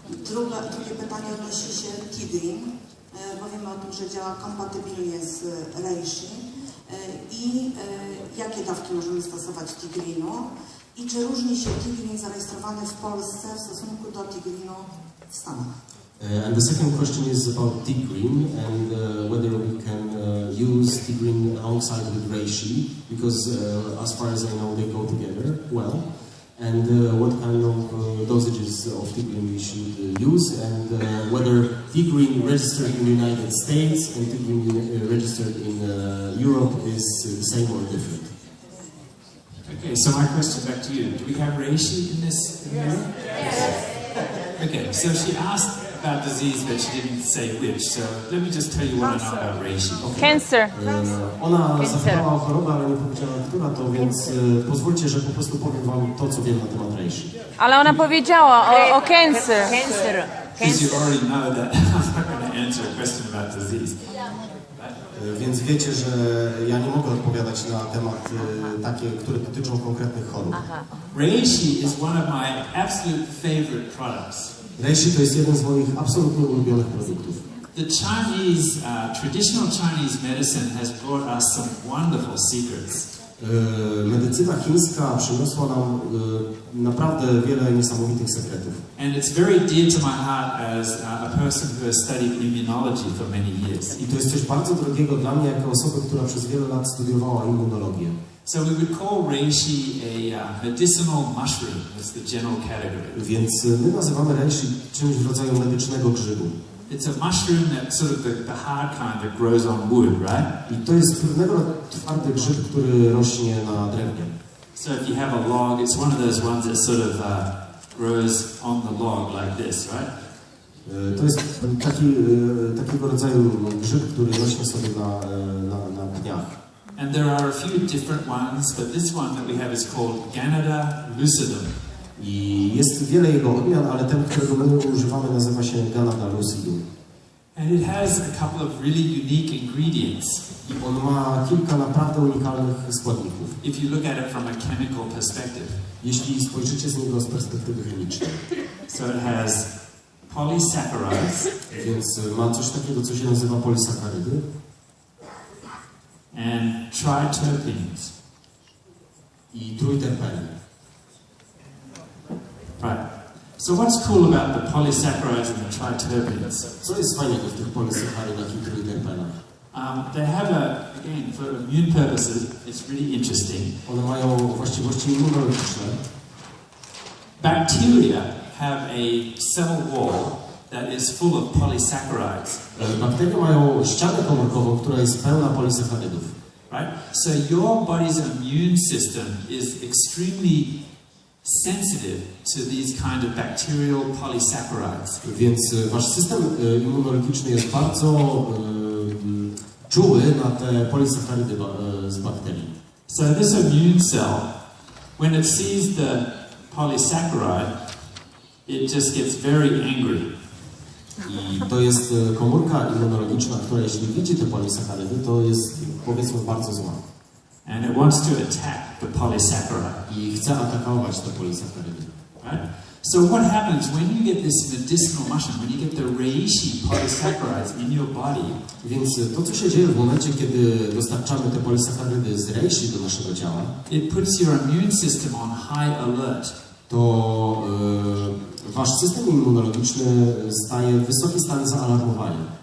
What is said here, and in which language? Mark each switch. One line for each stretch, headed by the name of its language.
Polish: Drugie pytanie odnosi się Tigrin, bo wiemy o tym, że działa kompatybilnie z reishi. I jakie dawki możemy stosować Tigrinu? I czy różni się Tigrin zarejestrowany w Polsce w stosunku do Tigrinu w Stanach?
English: And the second question is about Tigrin and whether we can use Tigrin alongside with reishi, because as far as I know they go together well. And what kind of dosages of Tigrin we should use, and whether Tigrin registered in the United States and Tigrin registered in Europe is the same or different. Okay, so my question back to you. Do we have reishi in this area? Yes. Okay, so she asked about disease, but she didn't say which. So let me just tell you what I know about reishi. Okay. Cancer.
Polish: Ona zapytała o chorobę, ale nie powiedziała, która to, więc pozwólcie, że po prostu powiem wam to, co wiem na temat reishi. Ale ona powiedziała o cancer.
English: Because you already know that I'm not going to answer a question about disease.
Polish: Więc wiecie, że ja nie mogę odpowiadać na temat takie, które dotyczą konkretnych chorób.
English: Reishi is one of my absolute favorite products.
Polish: Reishi to jest jeden z moich absolutnie ulubionych produktów.
English: The Chinese, traditional Chinese medicine has brought us some wonderful secrets.
Polish: Medycyna chińska przyniosła nam naprawdę wiele niesamowitych sekretów.
English: And it's very dear to my heart as a person who has studied immunology for many years.
Polish: I to jest coś bardzo drogiego dla mnie jako osoby, która przez wiele lat studiowała immunologię.
English: So we would call reishi a medicinal mushroom. That's the general category.
Polish: Więc my nazywamy reishi czymś w rodzaju medycznego grzybu.
English: It's a mushroom that sort of the hard kind that grows on wood, right?
Polish: I to jest pewnego twardy grzyb, który rośnie na drewnie.
English: So if you have a log, it's one of those ones that sort of grows on the log like this, right?
Polish: To jest takiego rodzaju grzyb, który rośnie sobie na pniach.
English: And there are a few different ones, but this one that we have is called Ganada lucidum.
Polish: I jest wiele jego odmian, ale ten, którego my używamy, nazywa się Ganada lucidum.
English: And it has a couple of really unique ingredients.
Polish: I on ma kilka naprawdę unikalnych składników.
English: If you look at it from a chemical perspective.
Polish: Jeśli spojrzycie z niego z perspektywy chemicznej.
English: So it has polysaccharides,
Polish: Więc ma coś takiego, co się nazywa polisacharydy
English: and triterpenes.
Polish: i trójterpeny.
English: Right. So what's cool about the polysaccharides and the triterpenes?
Polish: Co jest fajnego w tych polisacharydach i trójterpenach?
English: They have again, for immune purposes, it's really interesting.
Polish: One mają właściwości immunologiczne.
English: Bacteria have a cell wall that is full of polysaccharides.
Polish: Bakterie mają ścianę komórkową, która jest pełna polisacharydów.
English: Right? So your body's immune system is extremely sensitive to these kind of bacterial polysaccharides.
Polish: Więc wasz system immunologiczny jest bardzo czuły na te polisacharydy z bakterii.
English: So this immune cell, when it sees the polysaccharide, it just gets very angry.
Polish: I to jest komórka immunologiczna, która jeśli widzi te polisacharydy, to jest, powiedzmy, bardzo zła.
English: And it wants to attack the polysaccharide.
Polish: I chce atakować te polisacharydy.
English: Right? So what happens when you get this medicinal mushroom, when you get the reishi polysaccharides in your body?
Polish: Więc to, co się dzieje w momencie, kiedy dostarczamy te polisacharydy z reishi do naszego ciała,
English: It puts your immune system on high alert.
Polish: to wasz system immunologiczny staje w wysoki stan zaalarmowania.